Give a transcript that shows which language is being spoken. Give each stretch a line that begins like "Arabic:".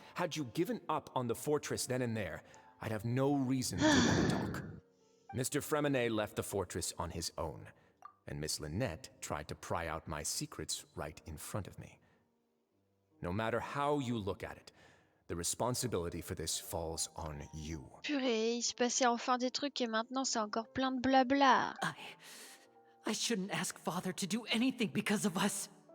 English: Had you given up on the fortress then and there, I'd have no reason to want to talk. Mr. Freminet left the fortress on his own, and Miss Lynette tried to pry out my secrets right in front of me. No matter how you look at it, the responsibility for this falls on you.
French: Purée, il se passait enfin des trucs et maintenant c'est encore plein de blabla.
English: I shouldn't ask Father to do anything because of us.